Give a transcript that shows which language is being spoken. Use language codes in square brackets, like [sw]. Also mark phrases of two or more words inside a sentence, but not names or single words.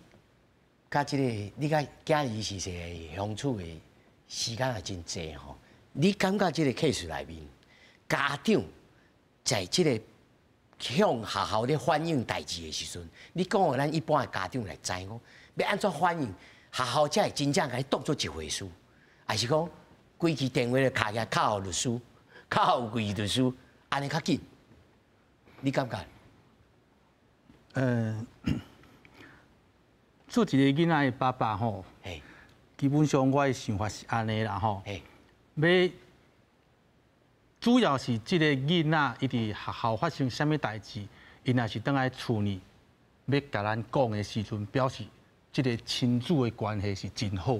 [nan] 甲你甲囝儿是个相处的时间也真济吼，你感觉这个 case 里面，家长在这个向学校咧反映代志的时阵，你讲互咱一般的家长来知讲，要安怎反映，学校才会真正甲你当作一回事，还是讲规支电话咧卡起来靠律师，靠贵律师，安尼较紧？你感觉？做一个囡仔的爸爸吼，基本上我的想法是安尼啦吼。要主要是这个囡仔伊伫学校发生啥物代志，伊若是倒来厝里要甲咱讲的时阵，表示这个亲子的关系是真好的。